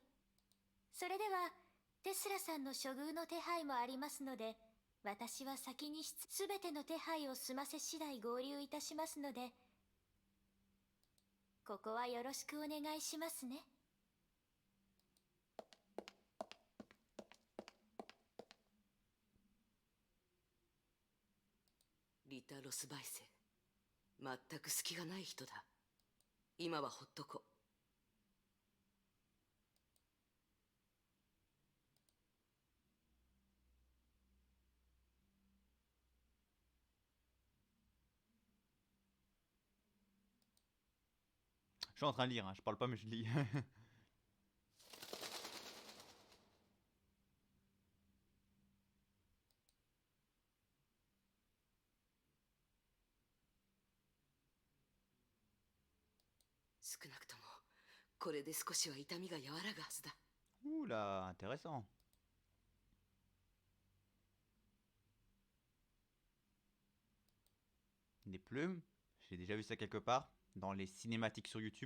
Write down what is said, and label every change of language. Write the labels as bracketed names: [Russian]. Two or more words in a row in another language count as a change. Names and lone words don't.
[Japanese] それではテスラさんの処遇の手配もありますので、私は先にすべての手配を済ませ次第合流いたしますので、ここはよろしくお願いしますね。リタ・ロスバイセ、全く隙がない人だ。今はほっとこ。 [French] Je suis en train de lire, hein. Je parle pas mais je lis. [Japanese] 少なくともこれで少しは痛みが和らぐはずだ。 [French] Ouh là, intéressant. Des plumes, j'ai déjà vu ça quelque part, dans les cinématiques sur YouTube.